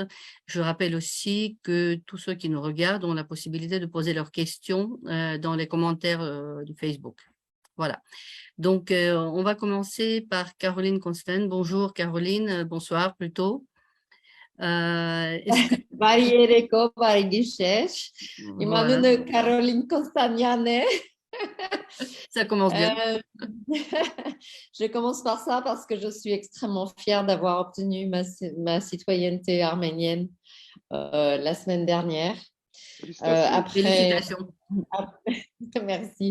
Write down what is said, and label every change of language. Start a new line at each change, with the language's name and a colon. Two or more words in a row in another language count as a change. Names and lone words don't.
French: Je rappelle aussi que tous ceux qui nous regardent ont la possibilité de poser leurs questions dans les commentaires de Facebook. Voilà. Donc, on va commencer par Caroline Constant. Bonjour Caroline, bonsoir plutôt. Est-ce que
Armenian: Բարի երեկո, բարի գիշեր։ Իմ
French: voilà,
Armenian: անունը Կարոլին Կոստանյան է։
French: ça commence bien. Je commence par ça parce que je suis extrêmement fière d'avoir obtenu ma citoyenneté arménienne la semaine dernière. Félicitations. Félicitations. Merci.